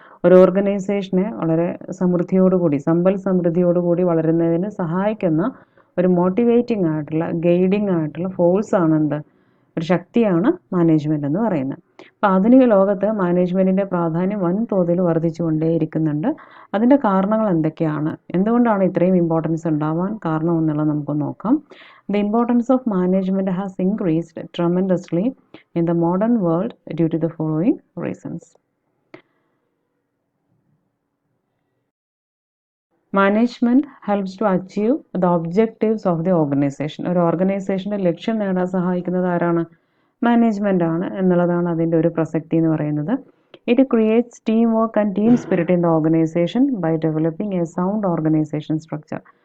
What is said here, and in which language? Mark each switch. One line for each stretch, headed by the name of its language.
Malayalam: ഒരു ഓർഗനൈസേഷനെ വളരെ സമൃദ്ധിയോടുകൂടി, സമ്പൽ സമൃദ്ധിയോടുകൂടി വളരുന്നതിന് സഹായിക്കുന്ന ഒരു മോട്ടിവേറ്റിംഗ് ആയിട്ടുള്ള, ഗൈഡിങ് ആയിട്ടുള്ള ഫോഴ്സാണ് എന്ത്, ഒരു ശക്തിയാണ് മാനേജ്മെൻറ്റ് എന്ന് പറയുന്നത്. അപ്പോൾ ആധുനിക ലോകത്ത് മാനേജ്മെൻറ്റിൻ്റെ പ്രാധാന്യം വൻതോതിൽ വർദ്ധിച്ചുകൊണ്ടേയിരിക്കുന്നുണ്ട്. അതിൻ്റെ കാരണങ്ങൾ എന്തൊക്കെയാണ്, എന്തുകൊണ്ടാണ് ഇത്രയും ഇമ്പോർട്ടൻസ് ഉണ്ടാവാൻ കാരണം എന്നുള്ളത് നമുക്ക് നോക്കാം.
English: The importance of management has increased tremendously in the modern world due to the following reasons. Management helps to achieve the objectives of the organisation.
Malayalam: ഒരു ഓർഗനൈസേഷൻ്റെ ലക്ഷ്യം നേടാൻ സഹായിക്കുന്നത് ആരാണ്? മാനേജ്മെൻ്റ് ആണ് എന്നുള്ളതാണ് അതിൻ്റെ ഒരു പ്രസക്തി എന്ന് പറയുന്നത്.
English: It creates team work and team spirit in the organisation by developing a sound organisation structure.